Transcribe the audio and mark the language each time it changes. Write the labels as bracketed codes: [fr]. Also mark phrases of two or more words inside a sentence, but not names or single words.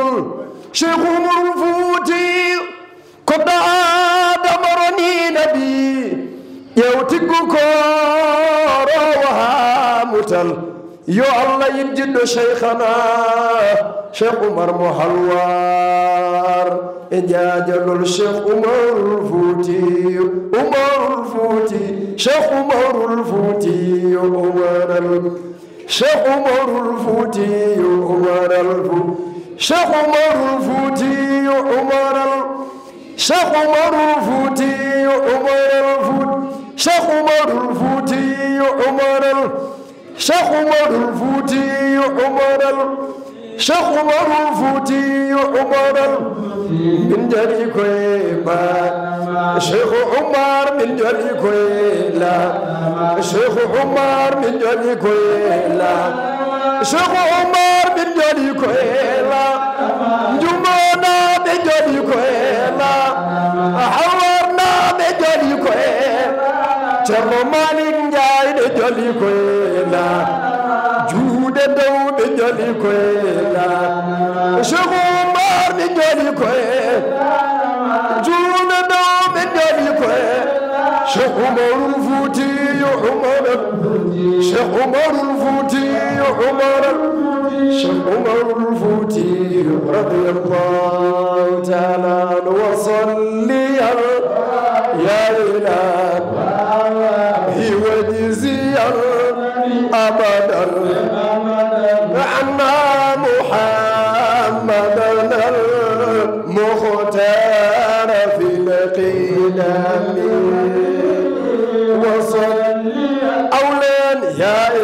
[ff] Cheikh Umar Fuuti koɗɗo adamaroni nabi ƴewtiggu korowo ha mutal yo Allah yiddiɗɗo cheikhana Cheikh Umar mo halwar e jaajalol Cheikh Umar Fuuti Umar Fuuti Cheikh Umar Fuuti Umar Cheikh Umar Fuuti Umar Cheikh Umar Fuuti Umar Cheikh Umar Fuuti Umar Cheikh Umar Fuuti Umar Cheikh Umar Fuuti Umar Cheikh Umar Fuuti Umar min jali koye ba Cheikh Umar min jali koye la Cheikh Umar min jali koye la Cheikh Umar min jali koye la njumona be jali koye la hawarna be jali koye Ceerno Malick Ndiaye de jali koye la juuɗe dow ɓe jali koye la Cheikh Umar ɓe jali koye juuɗe dow ɓe jali koye [ar] شيخ عمر الفوتي عمر شيخ عمر الفوتي عمر شيخ عمر الفوتي رضي الله تعالى عنه وصلي يا إلهي وجزيا أبدا عنا محمدا المختار في القدم وصلي أولين يا